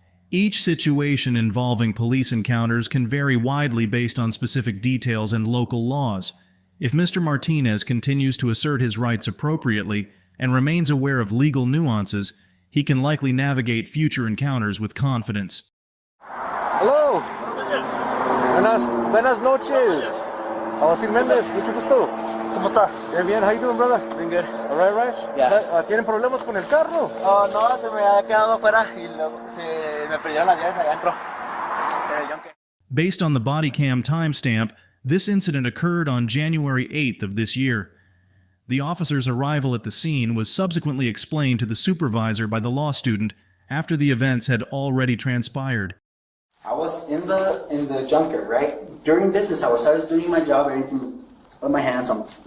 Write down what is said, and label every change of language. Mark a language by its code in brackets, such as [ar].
[en] Each situation involving police encounters can vary widely based on specific details and local laws. If Mr. Martinez continues to assert his rights appropriately and remains aware of legal nuances, he can likely navigate future encounters with confidence. Hello. [es] Buenas noches. José Méndez, mucho gusto. ¿Cómo está? Bien, bien. [en] How you doing, brother? Doing good. All right. Yeah. [es] ¿Tienen problemas con el carro? Oh, no, se me había quedado afuera y luego se me perdieron las llaves allá adentro. En el yunque. [en] Based on the Bodycam timestamp, this incident occurred on January 8th of this year. The officer's arrival at the scene was subsequently explained to the supervisor by the law student after the events had already transpired. I was in the junkyard, right? During business hours, I was doing my job, everything with my hands on.